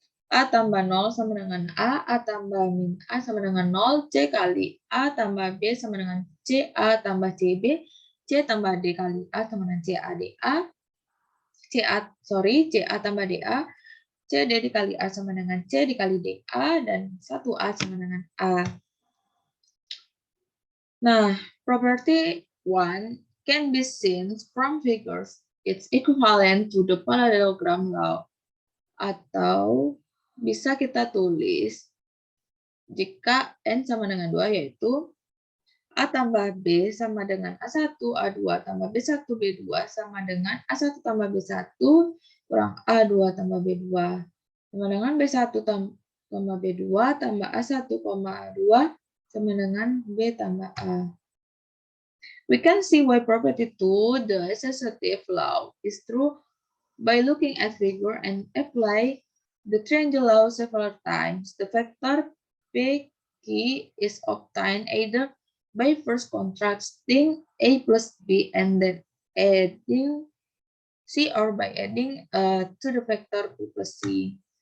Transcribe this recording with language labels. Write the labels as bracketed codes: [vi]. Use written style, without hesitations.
[id] A tambah 0 sama dengan A tambah min A sama dengan 0, C kali A tambah B sama dengan C, A tambah CB, C tambah D kali A sama dengan CA DA, CA tambah DA, CD dikali A sama dengan C dikali DA, dan 1A sama dengan A. Nah, [en] property 1 can be seen from figures. It's equivalent to the parallelogram law. [id] Atau bisa kita tulis jika N sama dengan 2 yaitu A tambah B sama dengan A1, A2 tambah B1, B2 sama dengan A1 tambah B1 kurang A2 tambah B2 sama dengan B1 tambah B2 tambah A1, A2 sama dengan B tambah A. [en] We can see why property 2, the associative law, is true by looking at figure and apply the triangle law several times. The vector P key is obtained either by first contrasting A plus B and then adding C, or by adding to the vector B plus C.